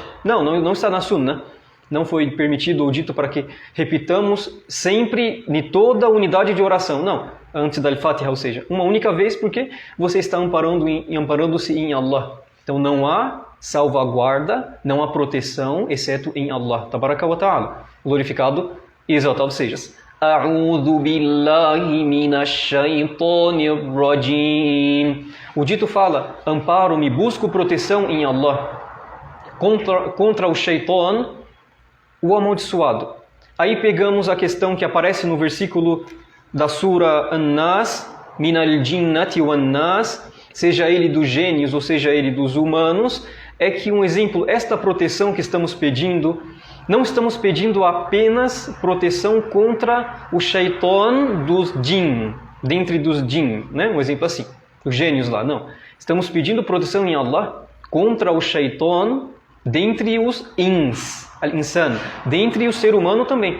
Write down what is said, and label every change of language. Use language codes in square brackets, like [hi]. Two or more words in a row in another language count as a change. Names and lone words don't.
[pt] Não está na Sunnah. Não foi permitido ou dito para que repitamos sempre em toda a unidade de oração. Não, antes da Al-Fatiha, ou seja, uma única vez, porque você está amparando-se em Allah. Então não há salvaguarda, não há proteção, exceto em Allah. [ar] تبارك وتعالى. [pt] Glorificado e exaltado sejas. [ar] أعوذ بالله من الشيطان الرجيم. [pt] O dito fala: amparo-me, busco proteção em Allah contra o shaitan, o amaldiçoado. Aí pegamos a questão que aparece no versículo da Sura An-Nas, [ar] من الجنة والناس, [pt] seja ele dos gênios ou seja ele dos humanos. É que um exemplo, esta proteção que estamos pedindo, não estamos pedindo apenas proteção contra o shaitan dos jinn, dentre dos jinn, né? Um exemplo assim, os gênios lá, não. Estamos pedindo proteção em Allah contra o shaitan dentre os ins, al-insan, dentre o ser humano também.